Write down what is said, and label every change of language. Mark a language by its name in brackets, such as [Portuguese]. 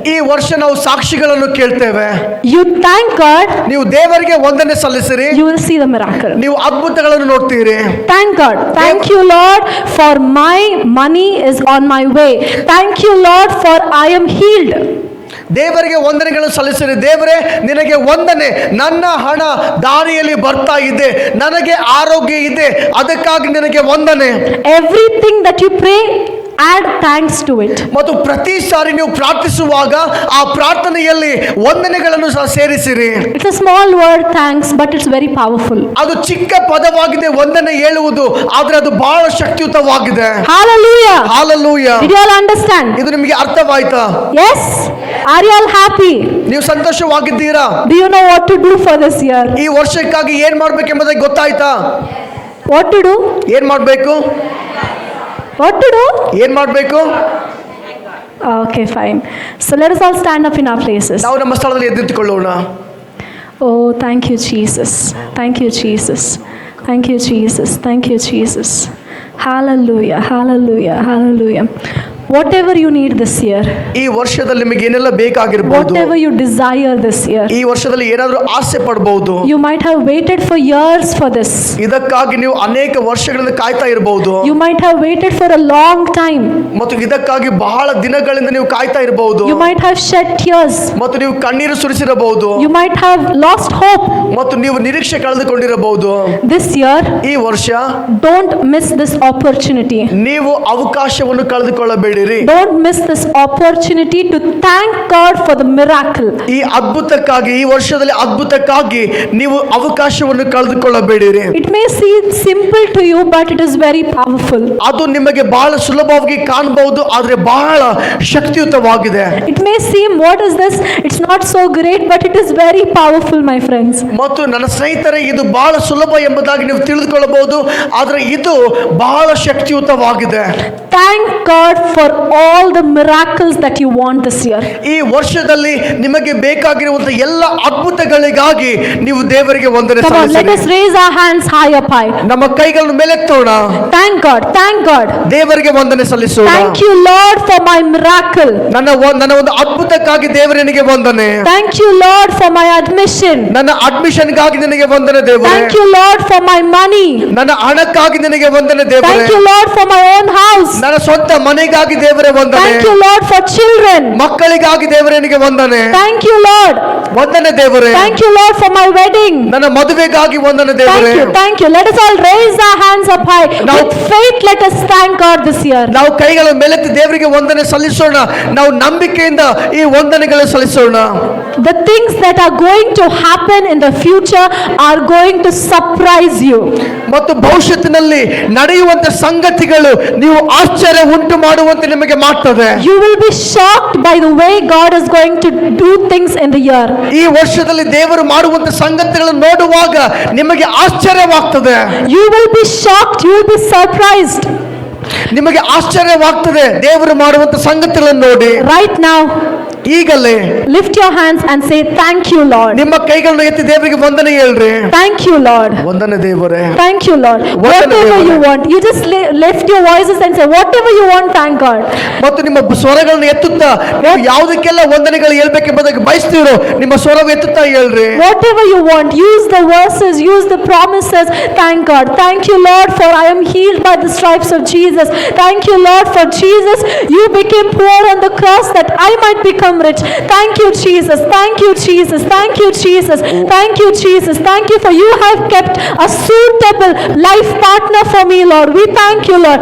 [Kannada] ಈ ವರ್ಷ ನಾವು ಸಾಕ್ಷಿಗಳನ್ನು ಕೇಳ್ತೇವೆ. [English] You thank God. [Kannada] ನೀವು ದೇವರಿಗೆ ವಂದನೆ ಸಲ್ಲಿಸಿರಿ. [English] You will see the miracle. [Kannada] ನೀವು ಅದ್ಭುತಗಳನ್ನು ನೋಡ್ತೀರಿ. [English] Thank God. Thank you Lord for my money is on my way. Thank you Lord for I am healed. [Kannada] ದೇವರಿಗೆ ವಂದನೆಗಳನ್ನು ಸಲ್ಲಿಸಿರಿ. ದೇವರೇ ನಿನಗೆ ವಂದನೆ, ನನ್ನ ಹಣ ದಾರಿಯಲ್ಲಿ ಬರ್ತಾ ಇದೆ, ನನಗೆ ಆರೋಗ್ಯ ಇದೆ, ಅದಕ್ಕಾಗಿ ನಿನಗೆ ವಂದನೆ. [English] Everything that you pray, add thanks to it. [Kannada] ಮತ್ತು ಪ್ರತಿ ಸಾರಿ ನೀವು ಪ್ರಾರ್ಥಿಸುವಾಗ ಆ ಪ್ರಾರ್ಥನೆಯಲ್ಲಿ ವಂದನೆಗಳನ್ನು ಸಹ ಸೇರಿಸಿರಿ. [English] It's a small word thanks, but it's very powerful. [Kannada] ಅದು ಚಿಕ್ಕ ಪದವಾಗಿದೆ ವಂದನೆ ಹೇಳುವುದು, ಆದರೆ ಅದು ಬಹಳ ಶಕ್ತಿಯುತವಾಗಿದೆ. [English] Hallelujah. Hallelujah. Did you all understand? [Kannada] ಇದು ನಿಮಗೆ ಅರ್ಥವಾಯ್ತಾ? [English] Yes. Are you all happy? [Kannada] ನೀವು ಸಂತೋಷವಾಗಿದ್ದೀರಾ? [English] Do you know what to do for this year? [Kannada] ಈ ವರ್ಷಕ್ಕಾಗಿ ಏನ್ ಮಾಡ್ಬೇಕೆಂಬುದಾಗಿ ಗೊತ್ತಾಯ್ತಾ? [English] What to do? [Kannada] ಏನ್ ಮಾಡಬೇಕು? [English] What to do? [Kannada] ಏನ್ ಮಾಡಬೇಕು? [English] Okay, fine. So let us all stand up in our places. [Kannada] ನಾವು ನಮ್ಮ ಸ್ಥಳದಲ್ಲಿ ಎದ್ದು ನಿಂತುಕೊಳ್ಳೋಣ. [English] Oh, thank you Jesus. Thank you Jesus. Thank you Jesus. Thank you Jesus. Hallelujah. Hallelujah. Hallelujah. whatever you need this year, [Kannada] ಈ ವರ್ಷದಲ್ಲಿ ನಿಮಗೆ ಏನೆಲ್ಲ ಬೇಕಾಗಿರಬಹುದು, [English] whatever you desire this year. [Kannada] ಈ ವರ್ಷದಲ್ಲಿ ಏನಾದರೂ ಆಸೆ ಪಡಬಹುದು. [English] You might have waited for years for this. [Kannada] ಇದಕ್ಕಾಗಿ ನೀವು ಅನೇಕ ವರ್ಷಗಳಿಂದ ಕಾಯ್ತಾ ಇರಬಹುದು. [English] You might have waited for a long time. [Kannada] ಮತ್ತು ಇದಕ್ಕಾಗಿ ಬಹಳ ದಿನಗಳಿಂದ ನೀವು ಕಾಯ್ತಾ ಇರಬಹುದು. [English] You might have shed tears. [Kannada] ಮತ್ತು ನೀವು ಕಣ್ಣೀರು ಸುರಿಸಿರಬಹುದು. [English] You might have lost hope. [Kannada] ಮತ್ತು ನೀವು ನಿರೀಕ್ಷೆ ಕಳೆದುಕೊಂಡಿರಬಹುದು. [English] This year, [Kannada] ಈ ವರ್ಷ [English] don't miss this opportunity. [Kannada] ನೀವು ಅವಕಾಶವನ್ನು ಕಳೆದುಕೊಳ್ಳಬೇಡಿರಿ. [English] Don't miss this opportunity to thank God for the miracle. [Kannada] ಈ ಅದ್ಭುತಕ್ಕಾಗಿ, ಈ ವರ್ಷದಲ್ಲಿ ಅದ್ಭುತಕ್ಕಾಗಿ ನೀವು ಅವಕಾಶವನ್ನು ಕಳೆದುಕೊಳ್ಳಬೇಡಿರಿ. [English] It may seem simple to you, but it is very powerful. [Kannada] ಅದು ನಿಮಗೆ ಬಹಳ ಸುಲಭವಾಗಿ ಕಾಣಬಹುದು, ಆದರೆ ಬಹಳ ಶಕ್ತಿಯುತವಾಗಿದೆ. [English] It may seem, what is this? It's not so great, but it is very powerful, my friends. [Kannada] ಮತ್ತು ನನ್ನ ಸ್ನೇಹಿತರೆ, ಇದು ಬಹಳ ಸುಲಭ ಎಂಬುದಾಗಿ ನೀವು ತಿಳಿದುಕೊಳ್ಳಬಹುದು, ಆದರೆ ಇದು ಬಹಳ ಶಕ್ತಿಯುತವಾಗಿದೆ. [English] Thank God for all the miracles that you want this year. [Kannada] ಈ ವರ್ಷದಲ್ಲಿ ನಿಮಗೆ ಬೇಕಾಗಿರುವಂತಹ ಎಲ್ಲ ಅದ್ಭುತಗಳಿಗಾಗಿ ನೀವು ದೇವರಿಗೆ ವಂದನೆ [English] Come on, let [Kannada] ಸಲ್ಲಿಸಿರಿ. [English] us raise our hands high up high. [Kannada] ನಮ್ಮ ಕೈಗಳನ್ನು ಮೇಲೆತ್ತೋಣ. [English] Thank God, thank God. [Kannada] ದೇವರಿಗೆ ವಂದನೆ ಸಲ್ಲಿಸೋಣ. [English] Thank you, Lord, for my miracle. [Kannada] ನನ್ನ ಒಂದು ಅದ್ಭುತಕ್ಕಾಗಿ ದೇವರಿಗೆ ವಂದನೆ. [English] Thank you, Lord, for my admission. [Kannada] ನನ್ನ ಅಡ್ಮಿಷನ್ಗಾಗಿ ನಿನಗೆ ವಂದನೆ ದೇವರೇ. [English] Thank you, Lord, for my money. [Kannada] ನನ್ನ ಹಣಕ್ಕಾಗಿ ನಿನಗೆ ವಂದನೆ ದೇವರೇ. [English] Thank you, Lord, for my own house. [Kannada] ನನ್ನ ಸ್ವಂತ ಮನೆಗಾಗಿ ದೇವರೇ ವಂದನೆ. [English] Thank you, Lord, for children. [Kannada] ಮಕ್ಕಳಿಗಾಗಿ ದೇವರೇ ನಿನಗೆ ವಂದನೆ. [English] Thank you, Lord. [Kannada] ವಂದನೆ ದೇವರೇ. [English] Thank you, Lord, for my wedding. [Kannada] ನನ್ನ ಮದುವೆಗಾಗಿ ವಂದನೆ ದೇವರೇ. [English] Thank you, thank you. Let us all raise our hands up high. Now- With faith, let us thank God this year. [Kannada] ನಾವು ಕೈಗಳ ಮೇಲೆತ್ತಿ ದೇವರಿಗೆ ವಂದನೆ ಸಲ್ಲಿಸೋಣ. ನಾವು ನಂಬಿಕೆಯಿಂದ ಈ ವಂದನೆಗಳನ್ನು ಸಲ್ಲಿಸೋಣ. [English] The things that are going to happen in the future are going to surprise you. [Kannada] ಮತ್ತು ಭವಿಷ್ಯತ್ತಿನಲ್ಲಿ ನಡೆಯುವಂತ ಸಂಗತಿಗಳು ನೀವು ಆಶ್ಚರ್ಯ ಉಂಟು ಮಾಡುವಂತೆ ನಿಮಗೆ ಮಾಡ್ತದೆ. [English] You will be shocked by the way God is going to do things in the year. [Kannada] ಈ ವರ್ಷದಲ್ಲಿ ದೇವರು ಮಾಡುವಂತ ಸಂಗತಿಗಳನ್ನು ನೋಡುವಾಗ ನಿಮಗೆ ಆಶ್ಚರ್ಯವಾಗ್ತದೆ. [English] You will be shocked, you will be surprised. [Kannada] ನಿಮಗೆ ಆಶ್ಚರ್ಯವಾಗ್ತದೆ ದೇವರು ಮಾಡುವಂತ ಸಂಗತಿಗಳನ್ನು ನೋಡಿ. [English] Right now, [Kannada] ಈಗಲೇ [English] lift your hands and say, thank you, Lord. [Kannada] ನಿಮ್ಮ ಕೈಗಳನ್ನು ಎತ್ತಿ ದೇವರಿಗೆ ವಂದನೆ ಹೇಳ್ರಿ. [English] Thank you, Lord. [Kannada] ವಂದನೆ ದೇವರೇ. [English] Thank you, Lord. [Kannada] ವಂದನೆ [English] Whatever [Kannada] ದೇವರೇ. [English] you want, you just lift your voices and say, whatever you want, thank God. [Kannada] ಮತ್ತು ನಿಮ್ಮ ಸ್ವರಗಳನ್ನು ಎತ್ತುತ್ತಾ ನೀವು ಯಾವುದಕ್ಕೆಲ್ಲ ವಂದನೆಗಳು ಹೇಳ್ಬೇಕೆಂಬುದಕ್ಕೆ ಬಯಸ್ತೀರೋ ನಿಮ್ಮ ಸ್ವರವು ಎತ್ತುತ್ತಾ ಹೇಳ್ರಿ. [English] Whatever you want, use the verses, use the promises. Thank God. Thank you, Lord, for I am healed by the stripes of Jesus. Thank you, Lord, for Jesus. You became poor on the cross that I might become rich. Thank you, Jesus. Thank you, Jesus. Thank you, Jesus. Thank you, Jesus. Thank you for you have kept a suitable life partner for me, Lord. We thank you, Lord.